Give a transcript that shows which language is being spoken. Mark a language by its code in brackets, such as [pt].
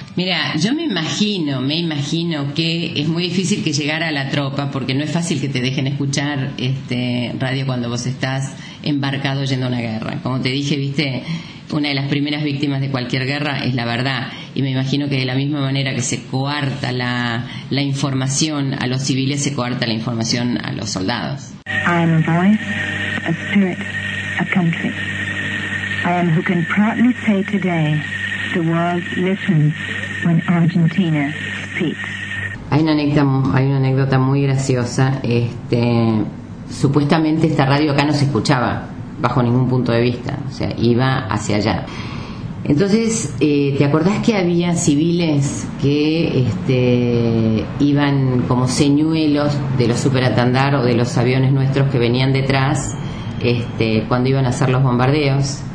[es] Mira, yo me imagino que es muy difícil que llegara a la tropa, porque no es fácil que te dejen escuchar radio cuando vos estás embarcado yendo a una guerra. Como te dije, viste, una de las primeras víctimas de cualquier guerra es la verdad. Y me imagino que de la misma manera que se coarta la información a los civiles, se coarta la información a los soldados. [en] I'm a voice, a spirit. a country. I am who can proudly say today, the world listens when Argentina speaks. [es] Hay una anécdota muy graciosa. Supuestamente esta radio acá no se escuchaba bajo ningún punto de vista, o sea, iba hacia allá. Entonces, ¿te acordás que había civiles que iban como señuelos de los superatandar o de los aviones nuestros que venían detrás cuando iban a hacer los bombardeos?